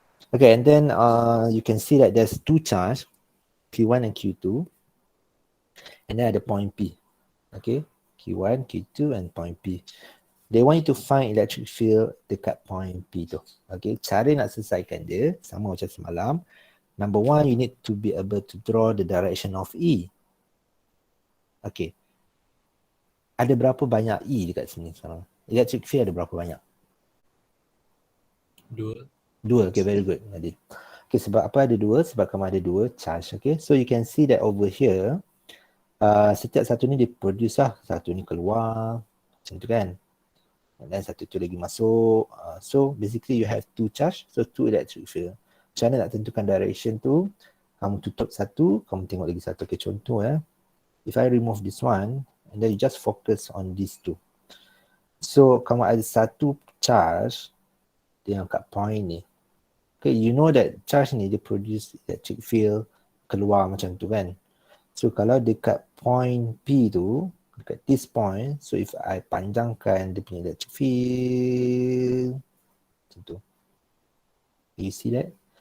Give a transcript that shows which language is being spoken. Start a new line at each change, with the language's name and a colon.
English: Okay, and then you can see that there's two charge, Q1 and Q2. And then ada point P. Okay, Q1, Q2 and point P. They want you to find electric field dekat point P tu. Okay,
Malay: cara nak selesaikan dia sama macam semalam.
English: Number one, you need to be able to draw the direction of E.
Malay: Okay, ada berapa banyak E dekat sini sekarang? Electric field ada berapa banyak? Dua, okay,
English: very good,
Malay: Nadir. Okay, sebab apa ada dua? Sebab kamu ada dua charge, okay.
English: So you can see that over here,
Malay: setiap satu ni dia produce lah. Satu ni keluar, macam tu kan. Dan satu tu lagi masuk.
English: So basically you have two charge, so two electric field.
Malay: Macam mana nak tentukan direction tu? Kamu tutup satu, kamu tengok lagi satu.
English: Okay, contoh if I remove this one, and then you just focus on these two.
Malay: So kamu ada satu charge yang kat point ni. Okay,
English: you know that
Malay: charge ni dia produce electric field keluar macam tu kan. So kalau dekat point P tu, dekat this point, so if I panjangkan dia punya electric field macam tu.
English: You see that?